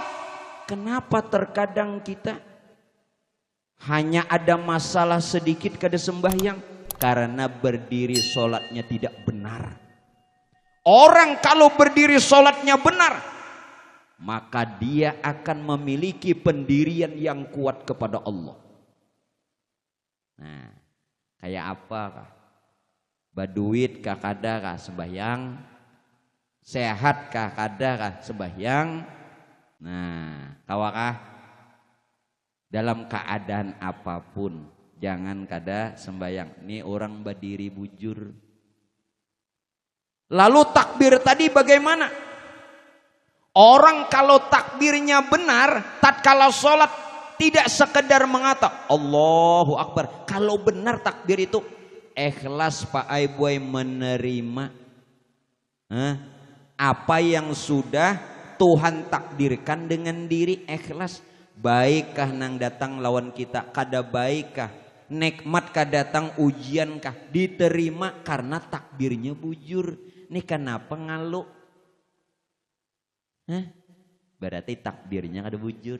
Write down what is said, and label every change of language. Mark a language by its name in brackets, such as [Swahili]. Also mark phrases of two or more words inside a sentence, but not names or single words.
[Indonesian] Kenapa terkadang kita hanya ada masalah sedikit kada sembahyang? Karena berdiri sholatnya tidak benar. Orang kalau berdiri sholatnya benar, maka dia akan memiliki pendirian yang kuat kepada Allah. [Banjar] Nah, kayak apa kah? Baduit kah kada kah sembahyang? Sehat kah kada kah sembahyang? Nah, kawakah dalam keadaan apapun jangan kada sembahyang. [Indonesian] Ini orang berdiri bujur. Lalu takbir tadi bagaimana? Orang kalau takbirnya benar, tatkala sholat tidak sekedar mengata [Arabic] الله أكبر. [Indonesian] Kalau benar takbir itu ikhlas Pak Aiboy menerima apa yang sudah Tuhan takdirkan dengan diri, ikhlas. [Banjar] Baikkah nang datang lawan kita, kada baikkah, nikmat kah datang ujian kah, diterima karena takbirnya bujur. Ini kenapa ngaluk? Berarti takbirnya kada bujur.